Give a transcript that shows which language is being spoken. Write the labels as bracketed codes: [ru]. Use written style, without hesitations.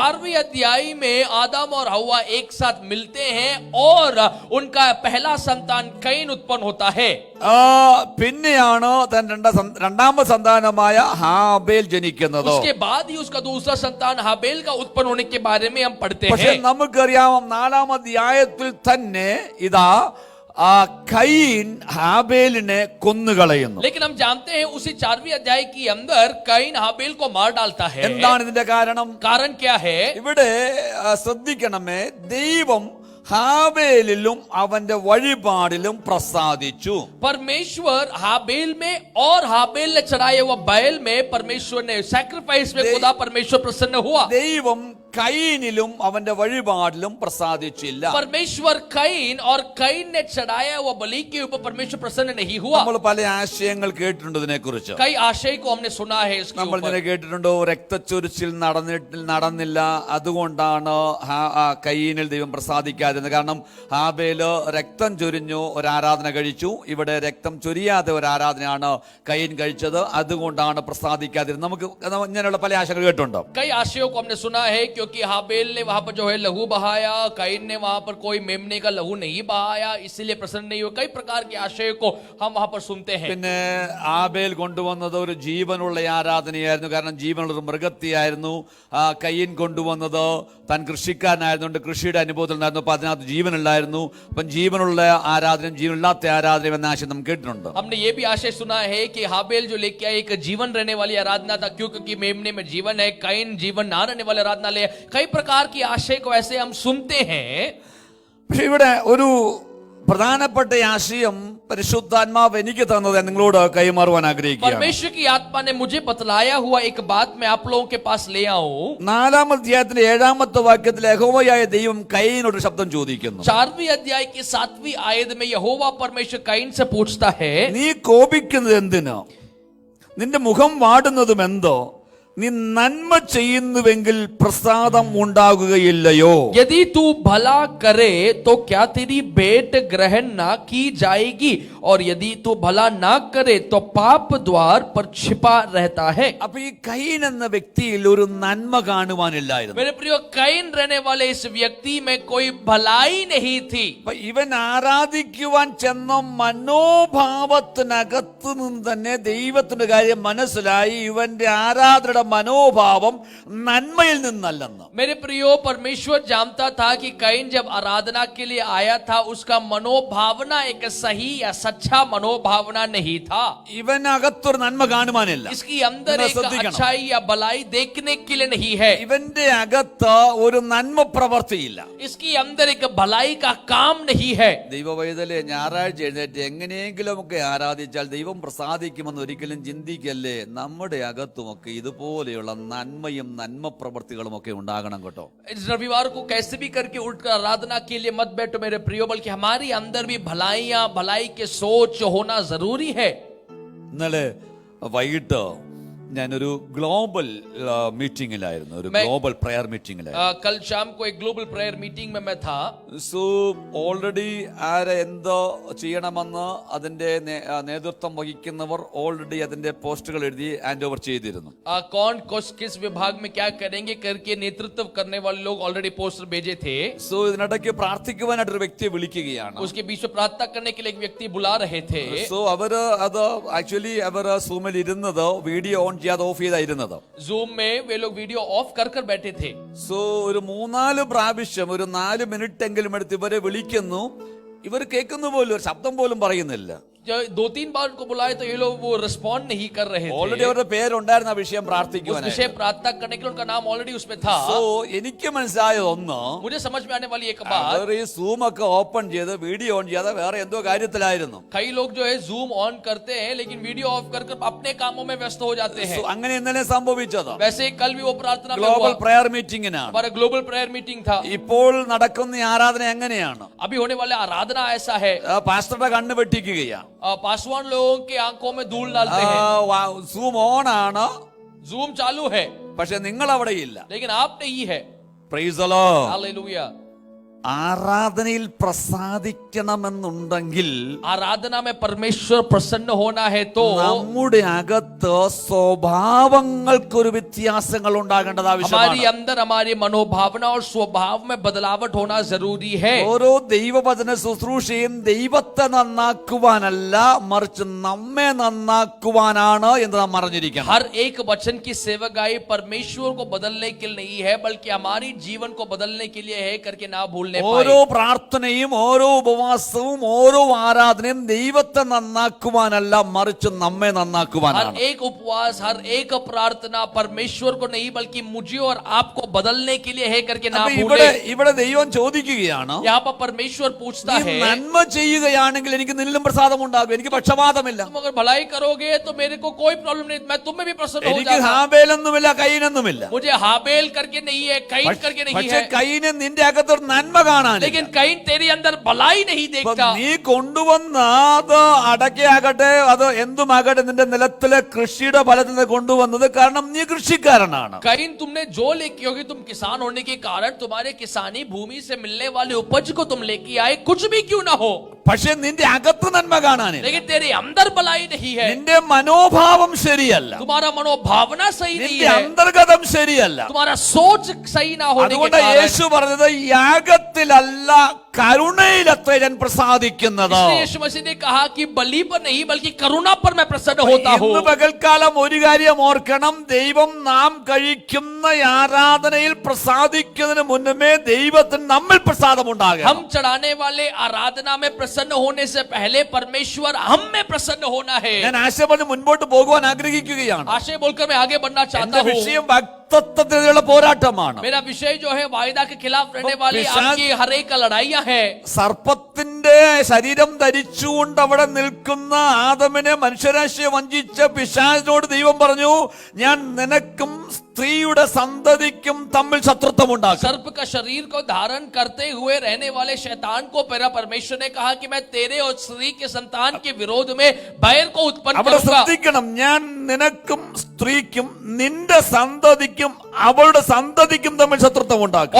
[hi] 4वीं अध्याय में आदम और हव्वा एक साथ मिलते हैं और उनका पहला संतान कयीन उत्पन्न होता है. [ml] പിന്നെയാണ് രണ്ടാമത്തെ സന്താനമായ ഹാബേൽ ജനിക്കുന്നത്. [hi] उसके बाद ही उसका दूसरा संतान हाबेल का उत्पन्न होने के बारे में हम पढ़ते [ml] പക്ഷെ [hi] हैं. [ml] നമുക്കറിയാം 4 അധ്യായത്തിൽ തന്നെ ഇതാ കയീൻ ഹാബേലിനെ കൊന്നുകളയുന്നു. [hi] लेकिन हम जानते हैं उसी 4वीं अध्याय के अंदर कयीन हाबेल को मार डालता है. [ml] എന്താണ് ഇതിന്റെ കാരണം? [hi] कारण क्या है? [ml] ഇവിടെ ശ്രദ്ധിക്കണമേ, ദൈവം ഹാബേലിലും അവന്റെ വഴിപാടിലും പ്രസാദിച്ചു. [hi] परमेश्वर हाबेल में और हाबेल ने चढ़ाए हुआ बैल में परमेश्वर ने सैक्रिफाइस में खुदा परमेश्वर प्रसन्न हुआ. [ml] ദൈവം കയീനിലും അവന്റെ വഴിപാടിലും പ്രസാദിച്ചില്ല. [hi] परमेश्वर कयीन और कयीन ने चढ़ाया हुआ बलि के ऊपर परमेश्वर प्रसन्न नहीं हुआ. [ml] നമ്മൾ പല ആശയങ്ങൾ കേട്ടിട്ടുണ്ട് ഇതിനെ കുറിച്ച്. [hi] कई आशय को हमने सुना है इसके [ml] നമ്മൾ ഇതിനെ കേട്ടിട്ടുണ്ടോ? രക്തച്ചൊരിച്ചിൽ നടന്നില്ല, അതുകൊണ്ടാണ് കയീനിൽ ദൈവം പ്രസാദിക്കാതിരുന്നത്. കാരണം ഹാബേല് രക്തം ചൊരിഞ്ഞു ഒരു ആരാധന കഴിച്ചു, ഇവിടെ രക്തം ചൊരിയാതെ ഒരു ആരാധനയാണ് കയീൻ കഴിച്ചത്, അതുകൊണ്ടാണ് പ്രസാദിക്കാതിരുന്നത്. നമുക്ക് ഇങ്ങനെയുള്ള പല ആശയങ്ങൾ കേട്ടിട്ടുണ്ടോ? [hi] कई आशयों को हमने सुना है, क्योंकि हाबेल ने वहां पर जो है लहू बहाया, कयीन ने वहां पर कोई मेमने का लहू नहीं बहाया, इसीलिए प्रसन्न नहीं हुआ. कई प्रकार के आशय को हम वहां पर सुनते हैं. [ml] പിന്നെ ആബേൽ കൊണ്ടുവന്നത് ഒരു ജീവനുള്ള ആരാധനയായിരുന്നു, കാരണം ജീവനുള്ള ഒരു മൃഗത്തെയായിരുന്നു. കയീൻ കൊണ്ടുവന്നത് താൻ കൃഷിക്കാരനായതുകൊണ്ട് കൃഷിയുടെ അനുഭവത്തിൽ ഉണ്ടായിരുന്നു, അപ്പൊ അതിനകത്ത് ജീവനുണ്ടായിരുന്നു. അപ്പം ജീവനുള്ള ആരാധനയും ജീവനില്ലാത്ത ആരാധനയും എന്ന ആശയം നാം കേട്ടിട്ടുണ്ട്. [hi] हमने ये भी आशय सुना है कि हाबेल जो लेके आया एक जीवन रहने वाली आराधना था, क्योंकि मेमने में जीवन है, कयीन जीवन ना रहने वाली आराधना ले. कई प्रकार की आशय को ऐसे हम सुनते हैं. [ml] പക്ഷെ ഇവിടെ ഒരു പ്രധാനപ്പെട്ട ആശയം പരിശുദ്ധാത്മാവ് എനിക്ക് തന്നത് നിങ്ങളോട് കൈമാറുവാൻ ആഗ്രഹിക്കുകയാണ്. [hi] परमेश्वर की आत्मा ने मुझे बतलाया हुआ एक बात मैं आप लोगों के पास ले आऊं. [ml] 4 അധ്യായത്തിലെ 7 വാക്യത്തിൽ യഹോവയായ ദൈവം കയീനോട് ശബ്ദം ചോദിക്കുന്നു. [hi] 4वीं अध्याय की 7वीं आयत में यहोवा परमेश्वर कयीन से पूछता है, [ml] നീ കോപിക്കുന്നത് എന്തിന്? നിന്റെ മുഖം വാടുന്നതും എന്തോ? നീ നന്മ ചെയ്യുന്നുവെങ്കിൽ പ്രസാദം ഉണ്ടാകുകയില്ലയോ? [hi] यदि तू भला करे तो क्या तेरी भेंट ग्रहण ना की जाएगी, और यदि तू भला ना करे तो पाप द्वार पर छिपा रहता है. [ml] അപ്പൊ ഈ കയീൻ എന്ന വ്യക്തിയിൽ ഒരു നന്മ കാണുവാനില്ലായിരുന്നു. [hi] मेरे प्रियो, कयीन रहने वाले इस व्यक्ति में कोई भलाई नहीं थी. [ml] അപ്പൊ ഇവൻ ആരാധിക്കുവാൻ ചെന്ന മനോഭാവത്തിനകത്ത് നിന്ന് തന്നെ ദൈവത്തിന്റെ കാര്യം മനസ്സിലായി. ഇവന്റെ ആരാധനയുടെ മനോഭാവം നന്മയിൽ നിന്നല്ലെന്ന്. [hi] मेरे प्रियो, परमेश्वर जानता था कि कैन जब आराधना के लिए आया था उसका मनोभावना एक सही या सच्चा मनोभावना नहीं था. [ml] ഇവനകത്തൊരു നന്മ കാണുവാനില്ല. [hi] इसकी अंदर एक अच्छाई या भलाई देखने के लिए नहीं है. [ml] ഇവന്റെ അകത്ത് ഒരു നന്മ പ്രവർത്തിയില്ല. [hi] इसकी अंदर एक भलाई का काम नहीं है. [ml] ദൈവവൈതലെ, ഞായറാഴ്ച എഴുന്നേറ്റ് എങ്ങനെയെങ്കിലും ഒക്കെ ആരാധിച്ചാൽ ദൈവം പ്രസാദിക്കുമെന്ന് ഒരിക്കലും ചിന്തിക്കല്ലേ. നമ്മുടെ അകത്തുമൊക്കെ ഇതുപോലെയുള്ള നന്മയും നന്മ പ്രവർത്തികളും ഒക്കെ ഉണ്ടാകണം കേട്ടോ. [hi] इस रविवार को कैसे भी करके उठकर आराधना के लिए मत बैठो मेरे प्रियो, बल्कि हमारी अंदर भी भलाइयां, भलाई के सोच होना जरूरी है. [ml] ഇന്നലെ വൈകിട്ട് ഞാനൊരു ഗ്ലോബൽ മീറ്റിംഗിലായിരുന്നു, ഒരു ഗ്ലോബൽ പ്രെയർ മീറ്റിംഗിലായിരുന്നു. [hi] कल शाम को एक ग्लोबल प्रेयर मीटिंग में मैं था. [ml] സോ ഓൾറെഡി ആരെ എന്തോ ചെയ്യണമെന്ന് അതിന്റെ നേതൃത്വം വഹിക്കുന്നവർ ഓൾറെഡി അതിന്റെ പോസ്റ്റുകൾ എഴുതി ഹാൻഡ് ഓവർ ചെയ്തിരുന്നു. [hi] कौन किस विभाग में क्या करेंगे करके नेतृत्व करने वाले लोग ऑलरेडी पोस्टर भेजे थे. [ml] സോ ഇതിനിടയ്ക്ക് പ്രാർത്ഥിക്കുവാനായിട്ട് ഒരു വ്യക്തിയെ വിളിക്കുകയാണ്. [hi] उसके बीच में प्रार्थना करने के लिए एक व्यक्ति बुला रहे थे. [ml] സോ അവര് അത് ആക്ച്വലി അവര് സൂമിൽ ഇരുന്നത് വീഡിയോ ഓൺ ചെയ്യാതെ ഓഫ് ചെയ്തായിരുന്നത്. [hi] जूम में वे लोग वीडियो ऑफ कर बैठे थे. [ml] സോ ഒരു 3-4 പ്രാവശ്യം ഒരു 4 മിനിറ്റ് എങ്കിലും എടുത്ത് ഇവരെ വിളിക്കുന്നു. ഇവർ കേൾക്കുന്ന പോലും ഒരു ശബ്ദം പോലും പറയുന്നില്ല. [hi] 2-3 बार उनको बुलाए तो ये लोग वो रिस्पॉन्ड नहीं कर रहे थे. [ml] ഓൾറെഡി അവരുടെ പേരുണ്ടായിരുന്ന വിഷയം [hi] उस [ml] പ്രാർത്ഥിക്കുവാനായി. [hi] विषय प्रार्थना करने के लिए उनका नाम ऑलरेडी उसमें था. [ml] സോ എനിക്ക് മനസ്സിലായത് ഒന്ന്, [hi] मुझे समझ में आने वाली एक बात, [ml] അവർ ഈ സൂം ഒക്കെ ഓപ്പൺ ചെയ്ത് വീഡിയോ ഓൺ ചെയ്യാതെ വേറെ എന്തോ കാര്യത്തിലായിരുന്നു. [hi] कई लोग जो है जूम ऑन करते हैं लेकिन वीडियो ऑफ कर अपने कामों में व्यस्त हो जाते हैं. [ml] അങ്ങനെ ഇന്നലെ സംഭവിച്ചത്. [hi] वैसे ही कल भी वो प्रार्थना में [ml] ഗ്ലോബൽ [hi] हुआ. [ml] പ്രെയർ മീറ്റിംഗിനാണ്. [hi] हमारा ग्लोबल प्रेयर मीटिंग था. [ml] ഇപ്പോൾ നടക്കുന്ന ഈ ആരാധന എങ്ങനെയാണ്? [hi] अभी होने वाला आराधना ऐसा है, [ml] പാസ്റ്ററുടെ കണ്ണ് വെട്ടിക്കുകയാണ്. [hi] पासवान लोगों की आंखों में धूल डालते हैं. [ml] സൂം ഓൺ ആണ്, [hi] जूम चालू है [ml] പക്ഷെ നിങ്ങൾ അവിടെ ഇല്ല. [hi] लेकिन आप नहीं है. [en] Praise the Lord. [hi] हालेलुया. [ml] ആരാധനയിൽ പ്രസാദിക്കണമെന്നുണ്ടെങ്കിൽ, [hi] आराधना में परमेश्वर प्रसन्न होना है तो [ml] നമ്മുടെ അകത്ത് സ്വഭാവങ്ങൾക്കൊരു വ്യത്യാസങ്ങൾ ഉണ്ടാകേണ്ടത് [hi] हमारी [ml] ആവശ്യമാണ്. [hi] अंदर हमारी मनोभावना और स्वभाव में बदलावट होना जरूरी है. [ml] ഓരോ ദൈവവചന ശുശ്രൂഷയും ദൈവത്തെ നന്നാക്കുവാനല്ല, മറിച്ച് നമ്മെ നന്നാക്കുവാനാണ് എന്ന് നാം അറിഞ്ഞിരിക്കണം. [hi] हर एक वचन की सेवकाई परमेश्वर को बदलने के लिए नहीं है, बल्कि हमारी जीवन को बदलने के लिए है करके ना भूलने [ml] ഓരോ പ്രാർത്ഥനയും ഓരോ ഉപവാസവും ഓരോ ആരാധനയും ദൈവത്തെ നന്നാക്കുവാനല്ല, മറിച്ച് നമ്മെ [hi] हर [ml] നന്നാക്കുവാനാണ്. [hi] एक उपवास, हर एक प्रार्थना परमेश्वर को नहीं बल्कि मुझे और आपको बदलने के लिए है करके ना [ml] അപ്പൊ [hi] भूले. [ml] ഇവിടെ ദൈവം ചോദിക്കുകയാണ്, [hi] यहाँ पर परमेश्वर पूछता [ml] നീ [hi] है, [ml] നന്മ ചെയ്യുകയാണെങ്കിൽ എനിക്ക് നിന്നിലും പ്രസാദം ഉണ്ടാകും, എനിക്ക് പക്ഷപാതമില്ല. [hi] तुम अगर भलाई करोगे तो मेरे को कोई प्रॉब्लम नहीं, मैं तुम में भी प्रसन्न हो [ml] എനിക്ക് [hi] जाऊंगा. [ml] ഹാബേലൊന്നുമില്ല, കയീനൊന്നുമില്ല. [hi] मुझे हाबेल करके नहीं है, कैन करके नहीं [ml] പക്ഷെ [hi] है, [ml] കയീന് നിന്റെ അകത്തൊരു നന്മ കാണാൻ. [hi] लेकिन कैन तेरे अंदर भलाई नहीं देखता. [ml] നീ കൊണ്ടുവന്ന അത് അടക്കയാകട്ടെ, അത് എന്തുമാകട്ടെ, നിന്റെ നിലത്തിലെ കൃഷിയുടെ ഫലത്തിൽ നിന്ന് കൊണ്ടുവന്നത്, കാരണം നീ കൃഷിക്കാരനാണ്. [hi] कैन तुमने जो लेके, क्योंकि तुम किसान होने के कारण तुम्हारे किसानी भूमि से मिलने वाले उपज को तुम लेके आए, कुछ भी क्यों ना हो, [ml] പക്ഷെ നിന്റെ അകത്ത് നന്മ കാണാനില്ല. [hi] लेकिन तेरे अंदर भलाई नहीं है. [ml] നിന്റെ മനോഭാവം ശരിയല്ല, [hi] तुम्हारा मनोभावना सही नहीं [ml] നിന്റെ [hi] है, [ml] അന്തർഗതം ശരിയല്ല. [hi] तुम्हारा सोच सही ना होने के [ml] അതുകൊണ്ട് [hi] कारण. [ml] യേശു പറഞ്ഞത് യാഗത്തിലല്ല കരുണയിലത്രേ ഞാൻ പ്രസാദിക്കുന്നത്. [hi] इसलिए यीशु मसीह ने कहा कि बलि पर नहीं बल्कि करुणा पर मैं प्रसन्न होता हूँ. [ml] ഇന്ന് പകൽക്കാലം ഒരു കാര്യം ഓർക്കണം, ദൈവം നാം കഴിക്കുന്ന ആരാധനയിൽ പ്രസാദിക്കുന്നതിന് മുന്നമേ ദൈവത്തിന് നമ്മിൽ പ്രസാദമുണ്ടാകും. [hi] हम चढ़ाने वाले आराधना में प्रसन्न होने से पहले परमेश्वर हम में प्रसन्न होना है. [ml] ഞാൻ ആശ പറഞ്ഞ് മുൻപോട്ട് പോകുവാൻ ആഗ്രഹിക്കുകയാണ്. [hi] आशय बोलकर मैं आगे बढ़ना चाहता [ml] എന്റെ [hi] हूँ. [ml] വിഷയം ഭക്തത്വത്തിനുള്ള പോരാട്ടമാണ്. [hi] मेरा विषय जो है वायदा के खिलाफ रहने वाली आपकी हर एक लड़ाइयां है. [ml] സർപ്പത്തിന്റെ ശരീരം ധരിച്ചുകൊണ്ട് അവിടെ നിൽക്കുന്ന ആദമിനെ മനുഷ്യരാശിയെ വഞ്ചിച്ച പിശാചിനോട് ദൈവം പറഞ്ഞു, ഞാൻ നിനക്കും സ്ത്രീയുടെ സന്തതിക്കും തമ്മിൽ ശത്രുത്വം ഉണ്ടാക്കും. [hi] सर्प का शरीर को धारण करते हुए रहने वाले शैतान को मेरा परमेश्वर ने कहा कि मैं तेरे और स्त्री के संतान के विरोध में बैर को उत्पन्न [ml] അവിടെ [hi] करूंगा. [ml] ശ്രദ്ധിക്കണം, ഞാൻ നിനക്കും സ്ത്രീക്കും നിന്റെ സന്തതിക്കും അവളുടെ സന്തതിക്കും തമ്മിൽ ശത്രുത്വം ഉണ്ടാക്കും.